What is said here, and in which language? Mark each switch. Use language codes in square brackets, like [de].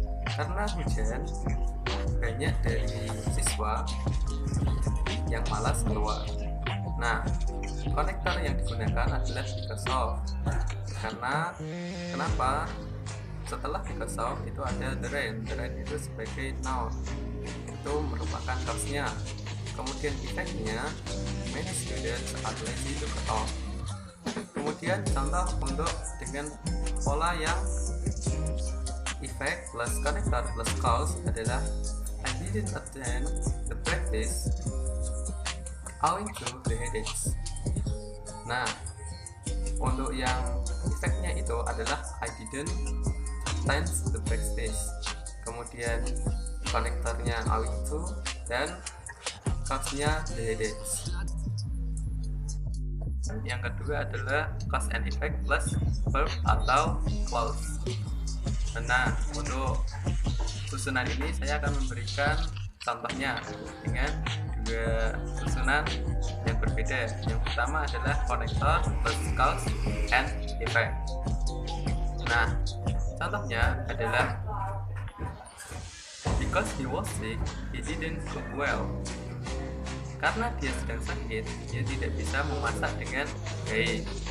[id] Karena hujan, banyak dari siswa yang malas keluar. Nah, konektor yang digunakan adalah because of. Karena kenapa? Setelah because of itu ada the rain. [en] The rain itu sebagai noun. [id] Itu merupakan cause-nya. [en] Kemudian effect-nya, many students are lazy to go out. [id] Kemudian contoh untuk dengan pola yang [en] effect plus connector plus cause adalah I didn't attend the practice owing to the headaches. [id] Nah, untuk yang effect-nya itu adalah [en] I didn't attend the practice. [id] Kemudian konektornya owing to dan cause-nya the headaches. Yang kedua adalah cause and effect plus verb atau clause. Nah, untuk susunan ini saya akan memberikan contohnya dengan dua susunan yang berbeda. Yang pertama adalah connector plus cause and effect. Nah, contohnya adalah [en] because he was sick, he didn't cook well. [id] Karena dia sedang sakit, dia tidak bisa memasak dengan baik.